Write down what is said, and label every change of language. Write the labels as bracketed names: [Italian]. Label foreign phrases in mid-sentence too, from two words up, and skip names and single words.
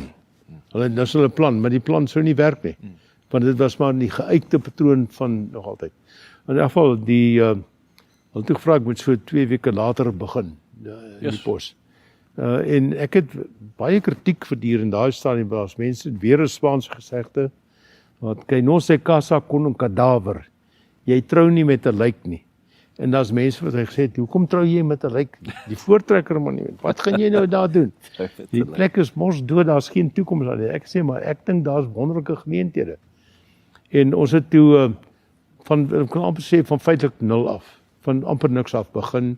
[Afrikaans] Hulle dis hulle plan, maar die plan sou nie werk nie. Want dit was maar die geuite patroon van nog altyd. In elk geval hulle toe gevra ek moet so 2 weke later begin in die pos. En ek het baie kritiek verdier in daai stadium, was mense weer 'n Spaanse gesegde wat [Spanish] que no se casa con un cadáver. [Afrikaans] Jy trou nie met 'n lijk nie. En daar's mense wat gesê het, hoekom trou jy met 'n lijk? Die Voortrekker Monument. Wat gaan jy nou daar doen? Die plek is mos dood, daar's geen toekoms daar nie. Ek sê maar ek dink daar's wonderlike geleenthede. En ons het toe ek kan amper sê van feitelik 0 af, van amper niks af begin.